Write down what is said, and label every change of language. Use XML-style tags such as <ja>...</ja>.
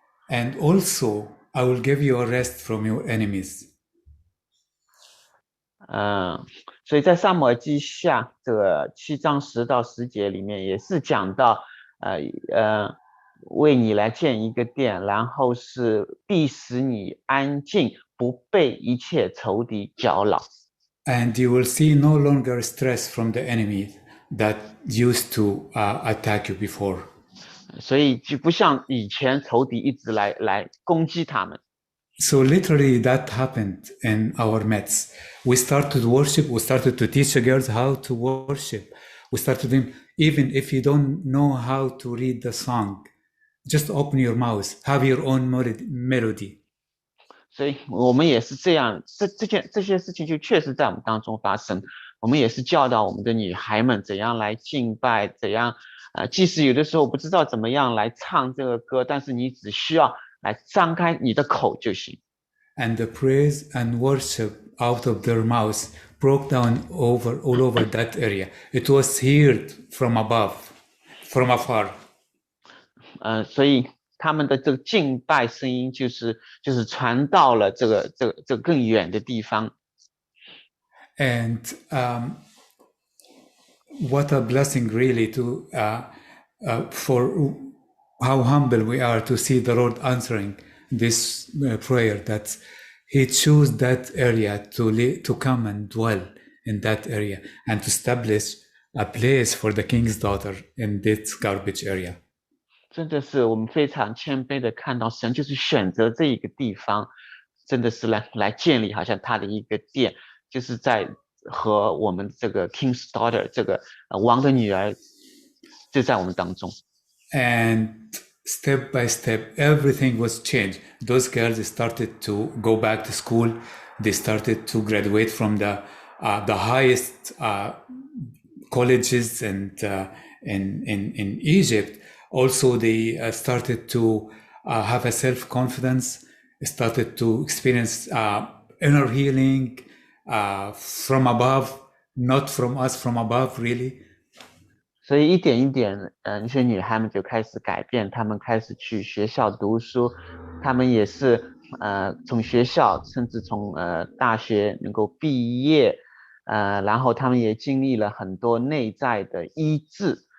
<en>And also, I will give you a rest from your enemies.</en> <zh>所以在撒母耳记下这个7章10到10节里面也是讲到，为你来建一个殿，然后是必使你安静，不被一切仇敌搅扰。</zh> <en>And you will see no longer stress from the enemy that used to attack you before.</en> <zh>所以就不像以前仇敌一直来攻击他们。</zh> <en>So literally that happened in our midst. We started worship. We started to teach the girls how to worship. We started them, even if you don't know how to read the song, just open your mouth, have your own melody.</en> <zh>所以我们也是这样，这些事情就确实在我们当中发生。我们也是教导我们的女孩们怎样来敬拜，怎样即使有的时候不知道怎么样来唱这个歌，但是你只需要来张开你的口就行。</zh> <en>And the praise and worship out of their mouths broke down all over that area. It was heard from above, from afar.</en> <zh>所以他们的这个敬拜声音就是传到了这个更远的地方。</zh> <en>And what a blessing really to for how humble we are to see the Lord answering this prayer, that he chose that area to come and dwell in that area and to establish a place for the king's daughter in this garbage area.</en> <zh>真的是我们非常谦卑的看到神就是选择这一个地方，真的是来建立好像他的一个殿，就是在和我们这个 King's Daughter 这个王的女儿就在我们当中。</zh> <en>And step by step, everything was changed. Those girls started to go back to school. They started to graduate from the highest colleges and in Egypt. Also, they started to have a self-confidence, started to experience inner healing from above, not from us, from above, really.</en> <zh>所以一点一点，那些女孩们就开始改变，她们开始去学校读书，她们也是从学校甚至从大学能够毕业，然后她们也经历了很多内在的医治。</zh>